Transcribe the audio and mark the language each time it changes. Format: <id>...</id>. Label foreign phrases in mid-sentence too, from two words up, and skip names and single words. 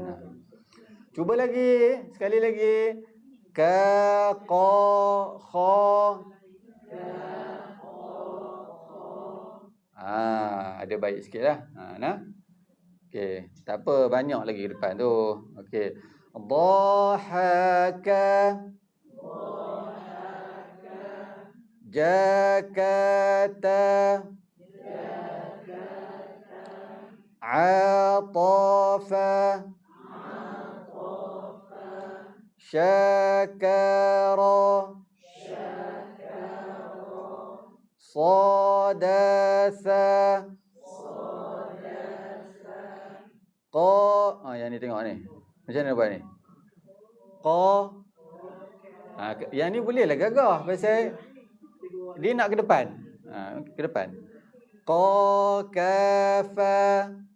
<ms>Cuba lagi, sekali lagi. Ka, qa, kha. Ada baik sikitlah. Nah. Okey, tak apa, banyak lagi ke depan tu. Okey. Dhahaka. Jakata. Atafa. Syakara. Sadasa. Qa. Yang ni tengok ni. Macam mana buat ni? Qa. Yang ni bolehlah gagah pasal dia nak ke depan. Ke depan.</ms> <ar>قا، كفى.</ar>